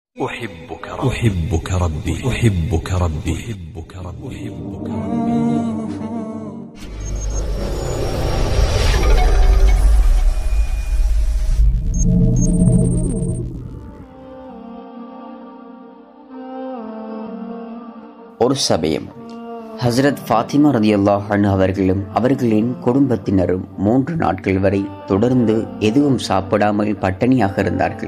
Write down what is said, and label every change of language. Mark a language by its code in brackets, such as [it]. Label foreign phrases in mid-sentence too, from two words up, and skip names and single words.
[ar] أحبك ربي أحبك ربي أحبك ربي أحبك ربي. [ta] ஒரு சமயம் ஹஸ்ரத் ஃபாத்திமா [ar] رضي الله عنها [ta] அவர்களும் அவர்களின் குடும்பத்தினரும் 3 நாட்கள் வரை தொடர்ந்து எதுவும் சாப்பிடாமல் பட்டினியாக இருந்தார்கள்.